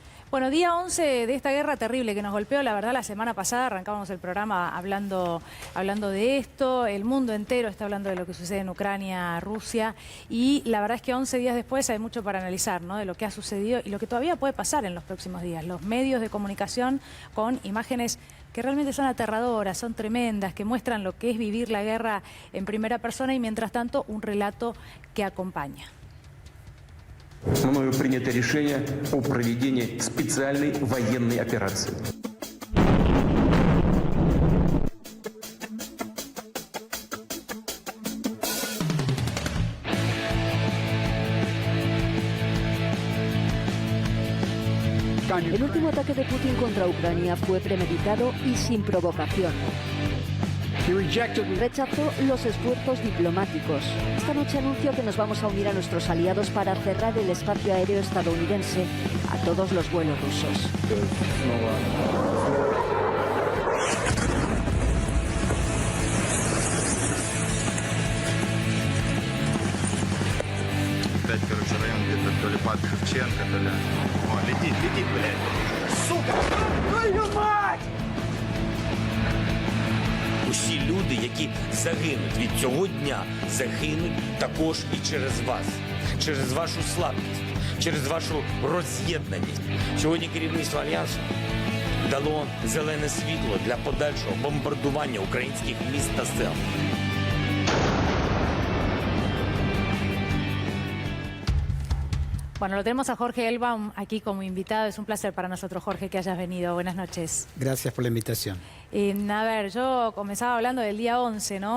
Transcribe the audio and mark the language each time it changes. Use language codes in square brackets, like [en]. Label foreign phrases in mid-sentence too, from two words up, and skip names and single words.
[es] Bueno, día 11 de esta guerra terrible que nos golpeó, la verdad, la semana pasada arrancábamos el programa hablando de esto, el mundo entero está hablando de lo que sucede en Ucrania, Rusia, y la verdad es que 11 días después hay mucho para analizar, ¿no? De lo que ha sucedido y lo que todavía puede pasar en los próximos días. Los medios de comunicación con imágenes que realmente son aterradoras, son tremendas, que muestran lo que es vivir la guerra en primera persona y mientras tanto un relato que acompaña. [ru] Мною принято решение о проведении специальной военной операции. [es] El último ataque de Putin contra Ucrania fue premeditado y sin provocación. Rechazó los esfuerzos diplomáticos. Esta noche anunció que nos vamos a unir a nuestros aliados para cerrar el espacio aéreo estadounidense a todos los vuelos rusos. [ru] Опять, район где-то то ли под Шевченко, то ли... О, летит, блядь. Сука! Твою мать! [uk] Усі люди, які загинуть від цього дня, загинуть також і через вас. Через вашу слабкість, через вашу роз'єднаність. Сьогодні керівництво Альянсу дало зелене світло для подальшого бомбардування українських міст та сел. [es] Bueno, lo tenemos a Jorge Elbaum aquí como invitado. Es un placer para nosotros, Jorge, que hayas venido. Buenas noches. Gracias por la invitación. A ver, yo comenzaba hablando del día 11, ¿no?